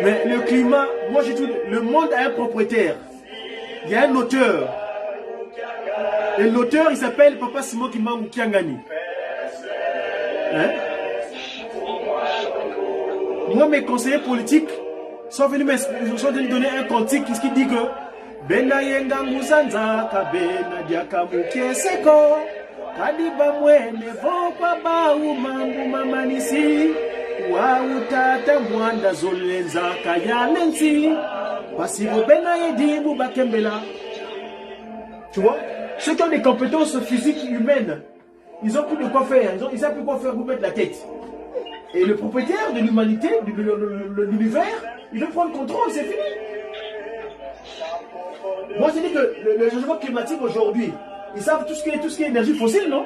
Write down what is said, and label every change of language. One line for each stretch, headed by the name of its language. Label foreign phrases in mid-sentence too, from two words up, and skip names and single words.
French: Mais le climat, moi j'ai tout. Le monde a un propriétaire. Il y a un auteur. Et l'auteur, il s'appelle Papa Simon Kimbangu Kiangani. Hein? Moi, mes conseillers politiques sont venus me donner un cantique qui dit que
Luba-Lulua: Bena yenga muzanza kabena diaka mukeseko kadiba mwene vokwa ba umambu mamanisi wa utata mwanda zolenza kayanensi pasibo bena yedibu bakembela.
French: Tu vois, ceux qui ont des compétences physiques humaines, ils ont plus de quoi faire, ils savent plus quoi faire pour mettre la tête. Et le propriétaire de l'humanité, de l'univers, il veut prendre le contrôle, c'est fini. Moi, je dis que le changement climatique aujourd'hui, ils savent tout ce qui est énergie fossile, non?